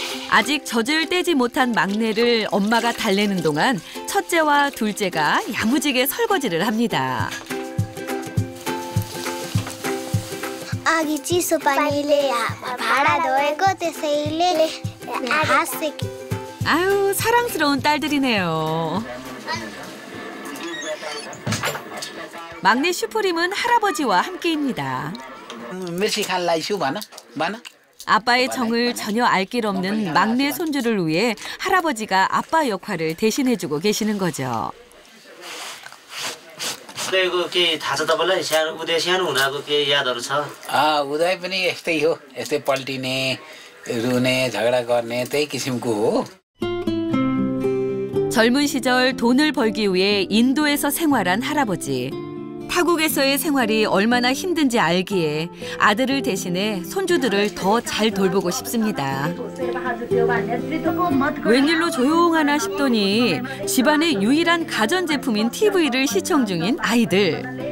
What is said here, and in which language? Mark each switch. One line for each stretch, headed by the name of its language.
Korean: 아직 젖을 떼지 못한 막내를 엄마가 달래는 동안 첫째와 둘째가 야무지게 설거지를 합니다. 아기
Nepali: चिसो पानीले भाडा धोएको त्यसैले हात सेक.
Korean: 아유, 사랑스러운 딸들이네요. 막내 슈프림은 할아버지와 함께입니다.
Nepali: मिर्ची खान लाइछु भन भन.
Korean: 아빠의 정을 전혀 알 길 없는 막내 손주를 위해 할아버지가 아빠 역할을 대신해주고 계시는 거죠.
Nepali: उदयको के थाहा छ तपाईँलाई उदय सानो हुँदाको के यादहरू छ? उदय पनि यस्तै हो, यस्तै पल्टिने रुने झगडा गर्ने त्यही किसिमको हो.
Korean: 젊은 시절 돈을 벌기 위해 인도에서 생활한 할아버지. 타국에서의 생활이 얼마나 힘든지 알기에 아들을 대신해 손주들을 더 잘 돌보고 싶습니다. 웬일로 조용하나 싶더니 집안의 유일한 가전제품인 TV를 시청 중인 아이들.